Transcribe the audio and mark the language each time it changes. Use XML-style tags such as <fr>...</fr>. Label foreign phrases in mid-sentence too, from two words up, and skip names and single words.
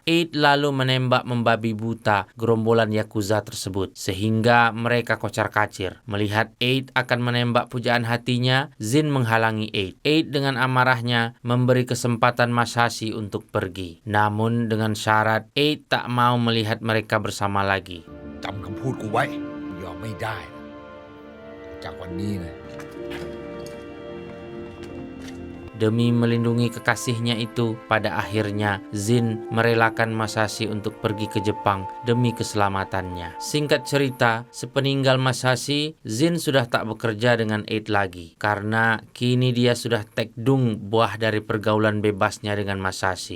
<id>Eight lalu menembak membabi buta gerombolan Yakuza tersebut, sehingga mereka kocar-kacir. Melihat Eight akan menembak pujaan hatinya, Zin menghalangi Eight. Eight dengan amarahnya memberi kesempatan Masashi untuk pergi. Namun dengan syarat, Eight tak mau melihat mereka bersama lagi.</id> <th>จำคำพูดกูไว้ยอมไม่ได้นะจากวันนี้นะ</th> <id>Demi melindungi kekasihnya itu, pada akhirnya Zin merelakan Masashi untuk pergi ke Jepang demi keselamatannya. Singkat cerita, sepeninggal Masashi, Zin sudah tak bekerja dengan Eight lagi karena kini dia sudah tekdung buah dari pergaulan bebasnya dengan Masashi.</id>